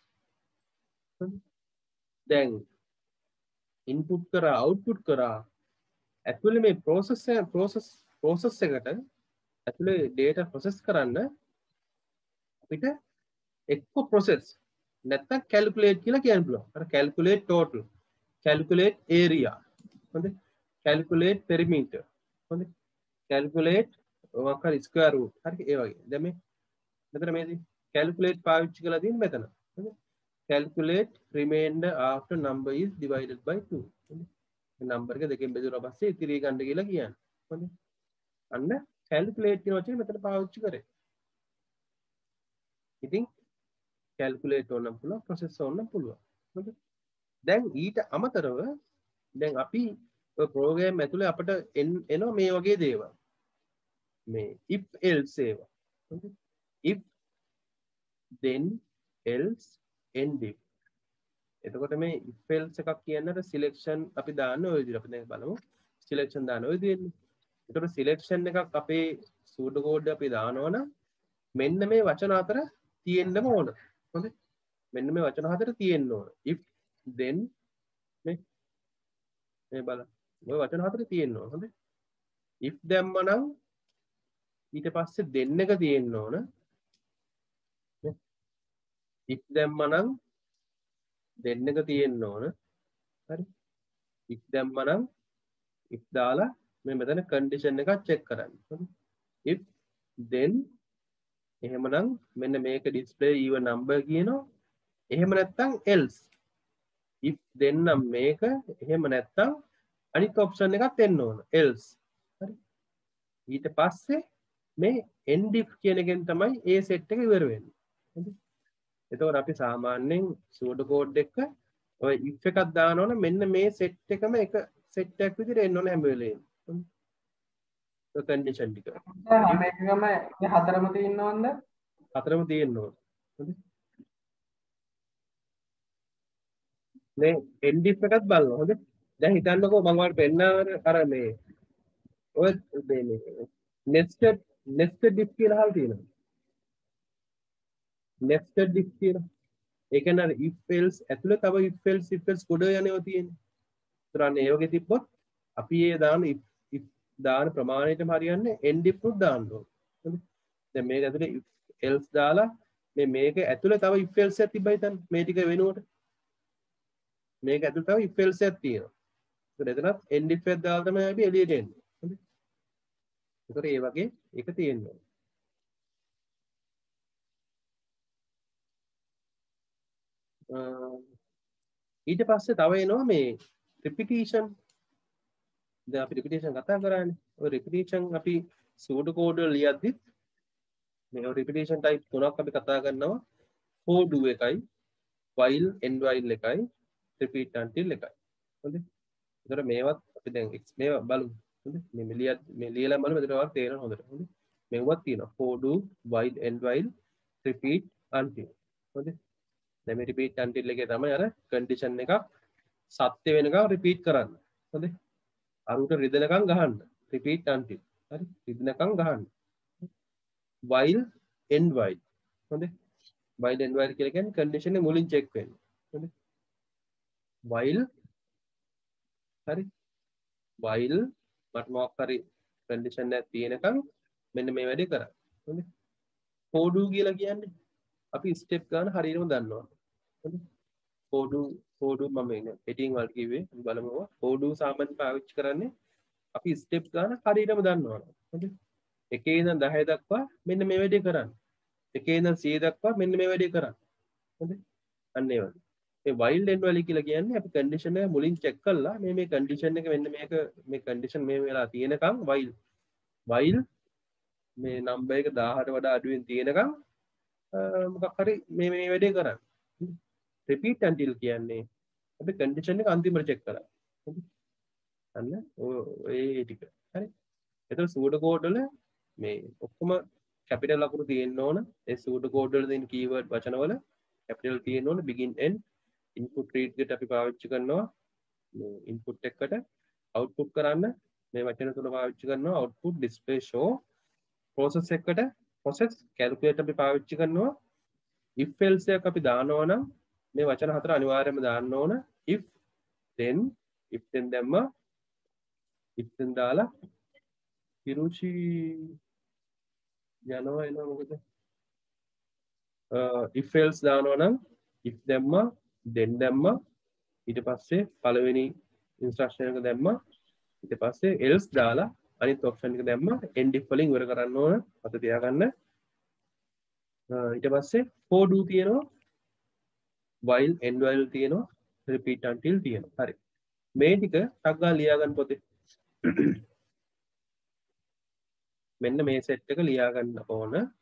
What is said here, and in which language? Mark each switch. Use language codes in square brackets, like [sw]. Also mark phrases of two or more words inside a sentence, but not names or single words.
[si] දැන් input කරා output කරා actually මේ process එකට ඇතුලේ [en] data process [si] කරන්න අපිට එක්ක process නැත්තම් calculate කියලා කියන්න පුළුවන්. අර [en] calculate total, calculate area, [si] හොඳ [en] calculate perimeter, [si] හොඳ calculate මොකක් හරි [en] square root, [si] හරි ඒ වගේ. දැන් මේ මෙතන මේදී calculate පාවිච්චි කරලා තියෙන මෙතන. [en] හොඳ calculate remainder after number is divided by 2. [si] හොඳ number එක දෙකෙන් බෙදුවා පස්සේ ඉතිරි ගන්න කියලා කියන්නේ. හොඳ අන්න calculate කියන වචනේ මෙතන පාවිච්චි කරේ. ඉතින් calculate ඕනම් පුළුවන් process ඕනම් පුළුවන්. හොඳ දැන් ඊට අමතරව දැන් අපි ඔය ප්‍රෝග්‍රෑම් ඇතුලේ අපිට එනවා මේ වගේ දේවල්. [en] මේ if else [si] ඒවා. හොඳ [en] if then else end if. [si] එතකොට මේ [en] if else [si] එකක් කියන්නට selection අපි දාන්න ඔය විදිහට අපි දැන් බලමු selection දාන්න ඔය විදිහට. එතකොට selection එකක් අපේ [en] pseudo code [si] අපි දානවනම් මෙන්න මේ වචන අතර තියෙන්නම ඕන. හොඳ මෙන්න මේ වචන හතර තියෙන්න ඕන. [en] if then [si] මේ බලන්න ඔය වචන හතර තියෙන්න ඕන. හොඳ if දැම්මනම් ඊට පස්සේ then එක තියෙන්න ඕන. if දැම්මනම් then එක තියෙන්න ඕන. හරි if දැම්මනම් if දාලා මේ මෙතන condition එකක් check කරන්න. හරි [en] if then [si] එහෙමනම් මෙන්න මේක [en] display even number [si] කියනවා. එහෙම නැත්නම් [en] else if then [si] නම් මේක එහෙම නැත්නම් අනිත් option එකක් එන්න ඕන else. හරි ඊට පස්සේ මේ [en] end if [si] කියන එකෙන් තමයි ඒ set එක ඉවර වෙන්නේ. හරි එතකොට අපි සාමාන්‍යයෙන් [en] pseudo code [si] එක ඔය if එකක් දානවනම් මෙන්න මේ set එකම එක set එකක් විදිහට එන්න ඕන හැම වෙලේම. ඔය condition ටික. දැන් මේකම මේ හතරම තියෙනවද? හතරම තියෙන්න ඕන. හරි මේ end if එකත් බලන්න. හොඳ දැන් හිතන්නකෝ මම ඔයාලට පෙන්නන අර මේ ඔය මේ [en] nested if [si] කියලා අහලා තියෙනවා. [en] nested if [si] කියලා. ඒ කියන්නේ අර [en] if else [si] ඇතුළේ තව [en] if else [si] ගොඩ යනවා තියෙන්නේ. ඒතරන්නේ ඒ වගේ තිබ්බොත් අපි ඒ දාන if දාන ප්‍රමාණයටම හරියන්නේ [en] end if [si] උත් දාන්න ඕනේ. හරි. දැන් මේක ඇතුළේ [en] if else [si] දාලා මේක ඇතුළේ තව [en] if else [si] එකක් තිබ්බයි හිතන්න මේ ටික වෙනුවට. මේක ඇතුළේ තව [en] if else [si] එකක් තියෙනවා. ඒකට එතනත් [en] end if [si] එකක් දාලා තමයි අපි එළියට එන්නේ. හරි. ඒකට ඒ වගේ එක තියෙනවා. ඊට පස්සේ තව එනවා මේ repetition. දැන් අපි repetition කතා කරානේ. ඔය repetition අපි [en] pseudo code [si] වල ලියද්දිත් මේ repetition type තුනක් අපි කතා කරනවා. [en] for do එකයි, while end while එකයි, repeat until [si] එකයි. හොඳයි. ඒතර මේවත් අපි දැන් මේවා බලමු. හොඳයි. මේ ලියලා බලමු එතකොට ඔයාලට තේරෙනවා හොඳට. හොඳයි. මේවත් තියෙනවා. [en] for do, while end while, repeat until. [si] හොඳයි. දැන් මේ [en] repeat until [si] එකේ තමයි අර condition එකක් සත්‍ය වෙනකම් repeat කරන්න. හොඳයි. අරුට රිදෙනකම් ගහන්න. [en] repeat until. [si] හරි. රිදෙනකම් ගහන්න. [en] while end while. හොඳයි. while end while [si] කියලා කියන්නේ condition එක මුලින් check වෙන්නේ. හොඳයි. while හරි. while මට මොකක් හරි condition එකක් තියෙනකම් මෙන්න මේ වැඩේ කරන්න. හොඳයි. [en] for do [si] කියලා කියන්නේ අපි step ගන්න හරියටම දන්නවා. හොඳයි. [en] for do [si] මම ඉන්නේ heading වලට කිව්වේ බලමු. [en] for do [si] සාමාන්‍යයෙන් පාවිච්චි කරන්නේ අපි step ගන්න හරියටම දන්නවා. හොඳයි. 1 ඉඳන් 10 දක්වා මෙන්න මේ වැඩේ කරන්න. 1 ඉඳන් 100 දක්වා මෙන්න මේ වැඩේ කරන්න. හොඳයි. අන්න ඒ වගේ. මේ [en] while end while [si] කියලා කියන්නේ අපි condition එක මුලින් check කරලා මේ condition එක මෙන්න මේක මේ condition මේ වෙලා තියෙනකම් while මේ number එක 1000ට වඩා අඩුවෙන් තියෙනකම් මොකක් හරි මේ වැඩේ කරන්න. [en] repeat until [si] කියන්නේ අපි condition එක අන්තිමට check කරා. අන්න ඔය ටික. හරි. එතකොට [en] pseudo code [si] වල මේ ඔක්කොම capital ලකුණු තියෙන්න ඕන. ඒ [en] pseudo code [si] වල තියෙන keyword වචන වල capital තියෙන්න ඕන. [en] begin end input read [si] එකට අපි පාවිච්චි කරනවා මේ input එකට output කරන්න මේ වචන තුන පාවිච්චි කරනවා [en] output display show process [si] එකට [en] process calculate [si] අපි පාවිච්චි කරනවා [en] if else [si] එකක් අපි දානවා නම් මේ වචන හතර අනිවාර්යයෙන්ම දාන්න ඕන [en] if then [si] දැම්ම [en] if then [si] දාලා පිරුචි යනවා එනවා මොකද [en] if else [si] දානවා නම් if දැම්මා then දැම්මා ඊට පස්සේ පළවෙනි ඉන්ස්ට්‍රක්ෂන් එක දැම්මා ඊට පස්සේ else දාලා අනිත් ඔප්ෂන් එක දැම්මා [en] end if [si] වලින් ඉවර කරන්න ඕන අත තියාගන්න ඊට පස්සේ [en] for do [si] තියෙනවා [en] while end while [si] තියෙනවා [en] repeat until [si] තියෙනවා හරි මේ ටික ටක් ගාලා ලියා ගන්න පොතේ මෙන්න මේ සෙට් එක ලියා ගන්න ඕන